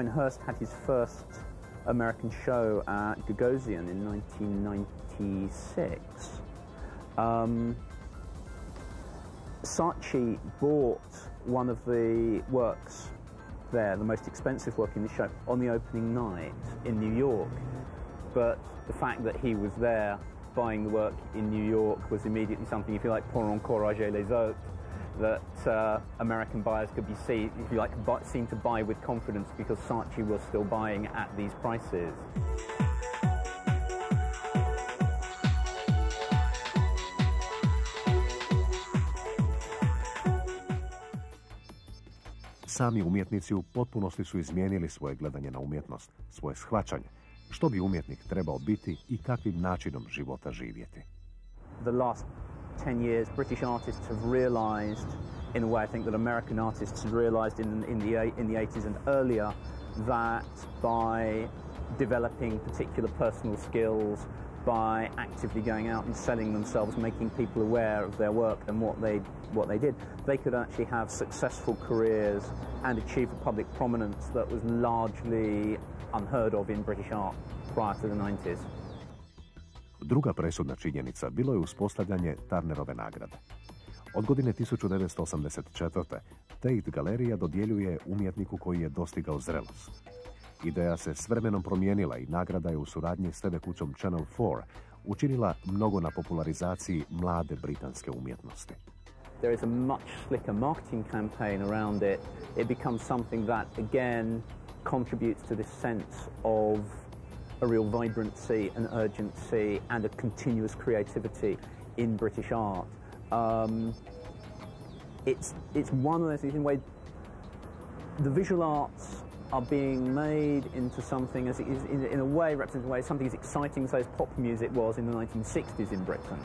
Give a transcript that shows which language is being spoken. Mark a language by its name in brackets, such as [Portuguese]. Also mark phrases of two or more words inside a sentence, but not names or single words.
[English] When Hirst had his first American show at Gagosian in 1996, Saatchi bought one of the works there, the most expensive work in the show, on the opening night in New York. But the fact that he was there buying the work in New York was immediately something, if you like, [French] pour encourager les autres, [English] that American buyers could be seen, if you like, seen to buy with confidence because Saatchi was still buying at these prices. [Croatian] Sami umjetnici u potpunosti su izmijenili svoje gledanje na umjetnost, svoje shvaćanje, što bi umjetnik trebao biti i kakvim načinom života živjeti. [English] The last 10 years, British artists have realized, in a way I think that American artists had realized in the 80s and earlier, that by developing particular personal skills, by actively going out and selling themselves, making people aware of their work and what they did, they could actually have successful careers and achieve a public prominence that was largely unheard of in British art prior to the 90s. [Croatian] Druga presudna činjenica bilo je uspostavljanje Turnerove nagrade. Od godine 1984. Tate galerija dodjeljuje umjetniku koji je dostigao zrelost. Ideja se s vremenom promijenila i nagrada je u suradnji s TV kućom Channel 4 učinila mnogo na popularizaciji mlade britanske umjetnosti. [English] There is a much slicker marketing campaign around it. It becomes something that, again, contributes to this sense of a real vibrancy and urgency and a continuous creativity in British art. It's one of those things in a way, the visual arts are being made into something as it is in a way represented in a way something as exciting as pop music was in the 1960s in Britain.